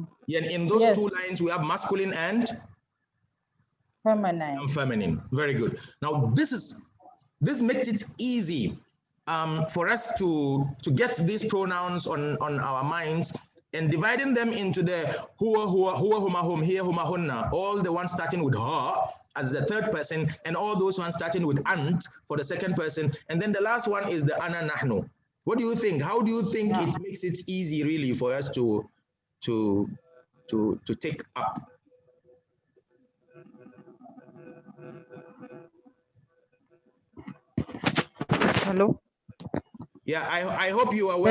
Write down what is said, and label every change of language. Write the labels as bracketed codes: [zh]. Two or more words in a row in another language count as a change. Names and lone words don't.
[en] Yeah, and in those Yes. two lines, we have masculine and Feminine. feminine. Very good. Now, this makes it easy for us to get these pronouns on our minds and dividing them into the [ar] هو هما هم هي هما, [en] hunna, all the ones starting with ha as the third person, and all those ones starting with ant for the second person, and then the last one is the [ar] أنا نحن. [en] What do you think? How do you think it makes it easy really for us to take up? Hello? Yeah, I hope you are well.